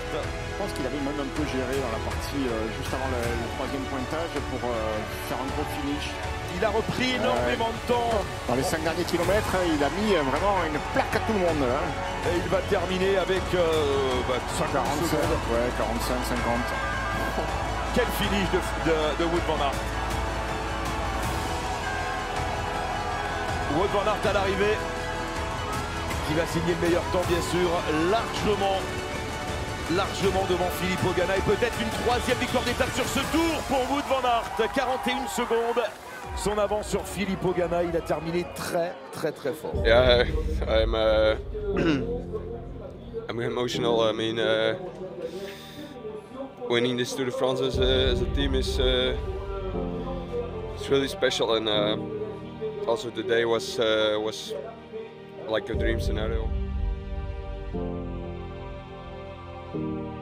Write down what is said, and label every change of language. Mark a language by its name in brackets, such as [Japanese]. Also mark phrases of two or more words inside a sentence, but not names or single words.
[French] Je pense qu'il avait même un peu géré dans la partie juste avant le troisième pointage pour faire un gros finish. Il a repris énormément de temps. Dans les 5 derniers kilomètres, il a mis vraiment une plaque à tout le monde. Hein. Et il va terminer avec 45, ouais, 45, 50. Quel finish de Wout van Aert. Wout van Aert à l'arrivée, qui va signer le meilleur temps bien sûr, largement devant Filippo Ganna et peut-être une troisième victoire d'étape sur ce tour pour Wout van Aert. 41 secondes. Son avance sur Filippo Ganna, il a terminé très fort. [English] Yeah, I'm emotional. I mean, winning this Tour de France as a team is it's really special, and also the day was like a dream scenario.